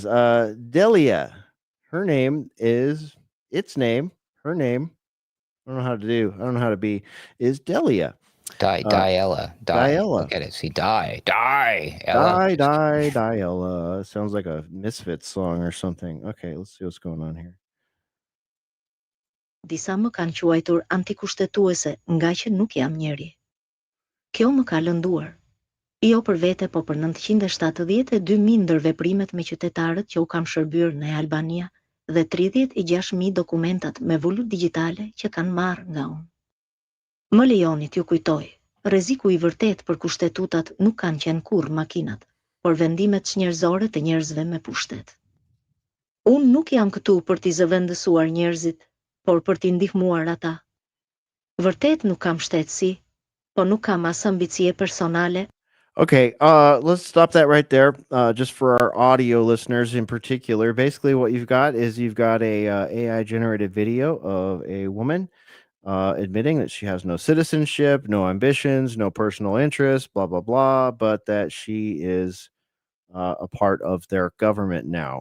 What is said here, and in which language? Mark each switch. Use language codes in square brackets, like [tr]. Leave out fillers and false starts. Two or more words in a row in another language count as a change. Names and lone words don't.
[en] Delia. Her name is her name. I don't know how to do. I don't know how to be. Is Delia. Diella. Diella. Look at it. See, Ella. Diella. Sounds like a Misfits song or something. Okay, let's see what's going on here. [sq] Disa më kanë quajtur antikushtetuese nga që nuk jam njeri. Kjo më ka lënduar. Jo për vete, po për 972.000 ndër veprimet me qytetarët që u kam shërbyer në Albania dhe 36.000 dokumentat me vullur digjitale që kanë marrë nga unë. Më lejoni t'ju kujtoj, rreziku i vërtet për kushtetutat nuk kanë qenë kurrë makinat, por vendimet njerëzore të njerëzve me pushtet. Unë nuk jam këtu për t'i zëvendësuar njerëzit, por për t'i ndihmuar ata. Vërtet nuk kam shtetësi, po nuk kam as ambicie personale. [en] Okay, let's stop that right there. Just for our audio listeners in particular, basically what you've got is you've got a AI generated video of a woman admitting that she has no citizenship, no ambitions, no personal interests, blah blah blah, but that she is a part of their government now.